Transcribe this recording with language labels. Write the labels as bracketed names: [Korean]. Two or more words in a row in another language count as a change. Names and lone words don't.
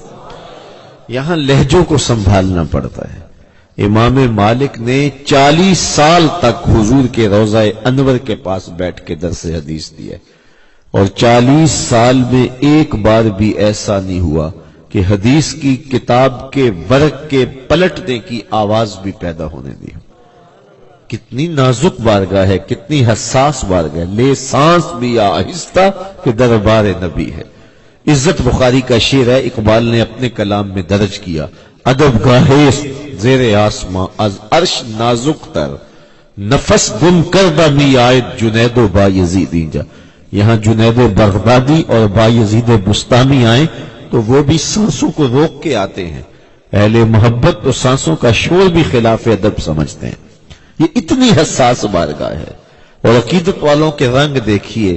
[Urdu] یہاں لہجوں کو سنبھالنا پڑتا ہے۔ امام مالک نے 40 سال تک حضور کے روضہ انور کے پاس بیٹھ کے درس حدیث دیا، اور 40 سال میں ایک بار بھی ایسا نہیں ہوا کہ حدیث کی کتاب کے ورق کے پلٹنے کی آواز بھی پیدا ہونے دی۔ کتنی نازک بارگاہ ہے، کتنی حساس بارگاہ ہے، لے سانس بھی آہستہ کہ دربار نبی ہے۔ عزت بخاری کا شعر ہے، اقبال نے اپنے کلام میں درج کیا، [Persian] ادب گاہے زیر آسماں از عرش نازک تر، نفس گم کردہ می آیت جنید و بایزید اینجا۔ [Urdu] یہاں جنید بغدادی اور بایزید بستامی آئیں تو وہ بھی سانسوں کو روک کے آتے ہیں۔ اہل محبت تو سانسوں کا شور بھی خلاف ادب سمجھتے ہیں۔ یہ اتنی حساس بارگاہ ہے، اور عقیدت والوں کے رنگ دیکھیے۔